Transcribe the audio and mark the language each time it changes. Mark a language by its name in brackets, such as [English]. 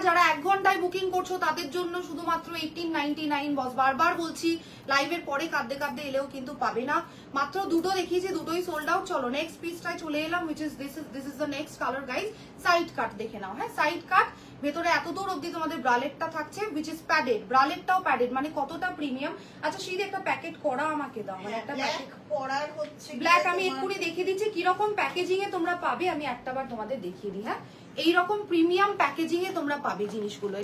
[Bangla] যারা 1 ঘন্টায় বুকিং করছো তাদের জন্য শুধুমাত্র 1899। বস বারবার বলছি, লাইভের পরে কাঁদতে কাঁদতে এলেও কিন্তু পাবে না। মাত্র দুটো দেখিয়েছি, দুটোই সোল্ড আউট। চলো নেক্সট পিসটায় চলে এলাম, [English] which is this is the next color guys। [Bangla] Side কাট দেখে নাও, হ্যাঁ সাইড কাট। ভেতরে এত দূর অব্দি তোমাদের ব্রালেটটা থাকছে, [English] which is padded, [Bangla] ব্রালেটটাও প্যাডেড, মানে কতটা প্রিমিয়াম। আচ্ছা শীত একটা প্যাকেট করা আমাকে দাও, মানে একটা প্যাকেট পরার হচ্ছে ব্ল্যাক আমি এক্ষুনি দেখিয়ে দিচ্ছি কিরকম প্যাকেজিং এ তোমরা পাবে। আমি একটাবার তোমাদের দেখিয়ে দিই, হ্যাঁ এইরকম প্রিমিয়াম প্যাকেজিং এ তোমরা পাবে জিনিসগুলো।